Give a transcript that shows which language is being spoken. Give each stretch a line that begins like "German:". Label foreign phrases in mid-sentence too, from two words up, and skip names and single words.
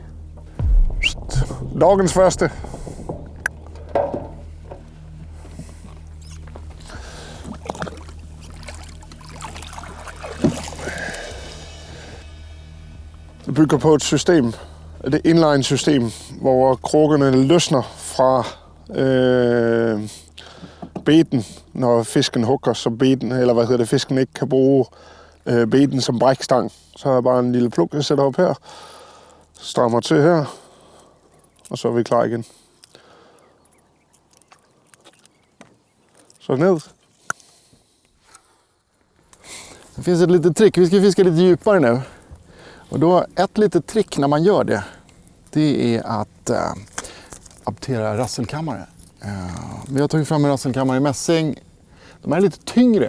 Swedish: Dagens första. Det bygger på ett system, ett inline-system,
Danish: hvor krukkerne løsner fra beten, når fisken hugger, så fisken ikke kan bruge beten som brækstang. Så har jeg bare en lille pluk, jeg sætter op her, strammer til her, og så er vi klar igen. Så ned.
Swedish: Det finns ett litet trick. Vi ska fiska lite djupare nu. Och då, ett litet trick när man gör det, det är att aptera rasselkammare. Vi har tagit fram en rasselkammare i mässing. De är lite tyngre.